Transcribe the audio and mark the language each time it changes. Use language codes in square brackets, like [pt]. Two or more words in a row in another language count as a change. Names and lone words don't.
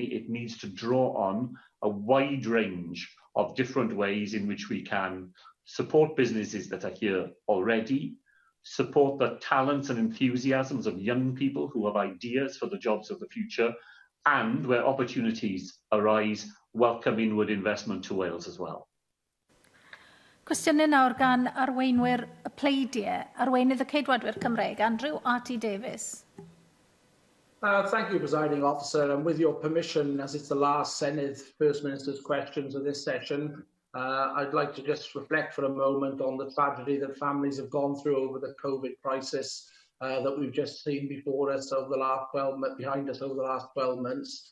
[en] It needs to draw on a wide range of different ways in which we can support businesses that are here already, support the talents and enthusiasms of young people who have ideas for the jobs of the future, and where opportunities arise, welcome inward investment to Wales as well. [cy] Cwestiynau nawr gan arweinwyr y pleidiau, arweinydd y Ceidwadwyr Cymreig, Andrew R.T. Davies. [en] Thank you, Presiding Officer, and with your permission, as it's the last Senedd First Minister's questions of this session, I'd like to just reflect for a moment on the tragedy that families have gone through over the COVID crisis that we've just seen before us over the last 12 months, behind us over the last 12 months.